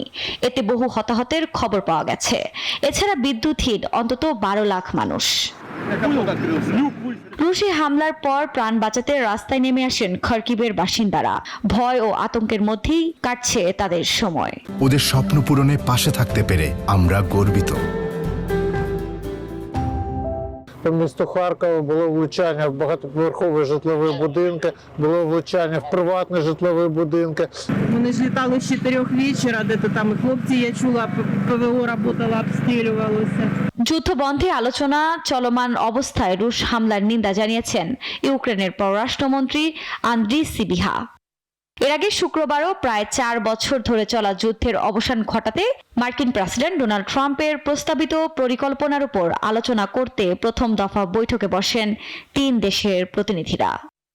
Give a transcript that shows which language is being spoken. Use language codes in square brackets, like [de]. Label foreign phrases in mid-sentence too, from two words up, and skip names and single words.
[bn] এতে বহু হতাহতের খবর পাওয়া গেছে। এছাড়া বিদ্যুৎহীন অন্তত 12 লাখ মানুষ। রুশি হামলার পর প্রাণ বাঁচাতে রাস্তায় নেমে আসেন খার্কিভের বাসিন্দারা। ভয় ও আতঙ্কের মধ্যেই কাটছে তাদের সময়। ওদের স্বপ্ন পূরণে পাশে থাকতে পেরে আমরা গর্বিত। [uk] По місту Харкова було влучання в багатоповерхові житлові будинки, було влучання в приватні житлові будинки. Вони ж літали з 4 вечора, де-то там і хлопці, я чула, [ru] ПВО работало, [uk] обстрілювалося. [bn] যুদ্ধবন্ধে আলোচনা চলমান অবস্থায় রুশ হামলার নিন্দা জানিয়েছেন ইউক্রেনের পররাষ্ট্রমন্ত্রী আন্দ্রি সিবিহা। এর আগে শুক্রবারও প্রায় 4 বছর ধরে চলা যুদ্ধের অবসান ঘটাতে মার্কিন প্রেসিডেন্ট ডোনাল্ড ট্রাম্পের প্রস্তাবিত পরিকল্পনার উপর আলোচনা করতে প্রথম দফা বৈঠকে বসেন 3 দেশের প্রতিনিধিরা।